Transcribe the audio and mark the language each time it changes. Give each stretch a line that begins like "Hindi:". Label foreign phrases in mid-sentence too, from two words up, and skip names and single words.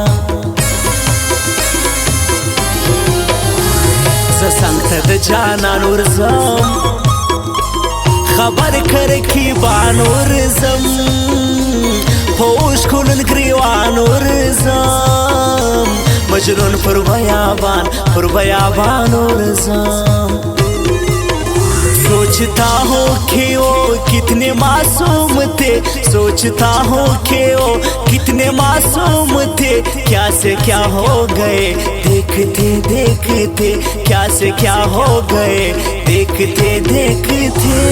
Pashto: زه څنګ ته د جانان ورځم خبر که رقیبان ورځم پوش کلن گریوان ورزم مجنون پر بیابان ورزم
Hindi: सोचता हूँ कि वो कितने मासूम थे सोचता हूँ कि वो कितने मासूम थे क्या से क्या हो गए देखते देखते क्या से क्या हो गए देखते देखते